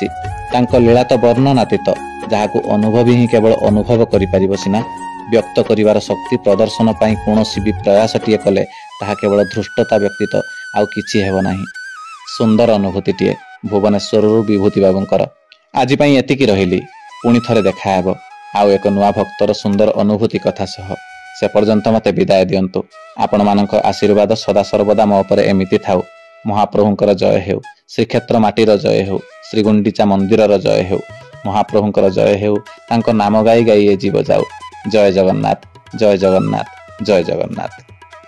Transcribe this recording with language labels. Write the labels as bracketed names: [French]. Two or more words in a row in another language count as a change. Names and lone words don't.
[Odia] ତାଙ୍କ ଲୀଳା ତ ବର୍ଣ୍ଣନାତୀତ ଯାହାକୁ ଅନୁଭବୀ ହିଁ କେବଳ ଅନୁଭବ କରି ପାରିବେ ସିନା ବ୍ୟକ୍ତ କରିବାର ଶକ୍ତି ପ୍ରଦର୍ଶନ ପାଇଁ କୌଣସି ବି ପ୍ରୟାସଟିଏ କଲେ ତାହା କେବଳ ଧୃଷ୍ଟତା ବ୍ୟତୀତ ଆଉ କିଛି ହେବ ନାହିଁ। ସୁନ୍ଦର ଅନୁଭୂତିଟିଏ ଭୁବନେଶ୍ୱରରୁ ବିଭୂତି ବାବୁଙ୍କର। ଆଜି ପାଇଁ ଏତିକି ରହିଲି ପୁଣି ଥରେ ଦେଖା ହେବ ଆଉ ଏକ ନୂଆ ଭକ୍ତର ସୁନ୍ଦର ଅନୁଭୂତି କଥା ସହ। ସେ ପର୍ଯ୍ୟନ୍ତ ମତେ ବିଦାୟ ଦିଅନ୍ତୁ। ଆପଣ ମାନଙ୍କ ଆଶୀର୍ବାଦ ସଦା ସର୍ବଦା ମୋ ଉପରେ ଏମିତି ଥାଉ। ମହାପ୍ରଭୁଙ୍କର ଜୟ ହେଉ। ଶ୍ରୀକ୍ଷେତ୍ର ମାଟିର ଜୟ ହେଉ। ଶ୍ରୀ ଗୁଣ୍ଡିଚା ମନ୍ଦିରର ଜୟ ହେଉ। ମହାପ୍ରଭୁଙ୍କର ଜୟ ହେଉ। ତାଙ୍କ ନାମ ଗାଇ ଗାଇ ଏ ଜୀବ ଯାଉ। ଜୟ ଜଗନ୍ନାଥ, ଜୟ ଜଗନ୍ନାଥ, ଜୟ ଜଗନ୍ନାଥ।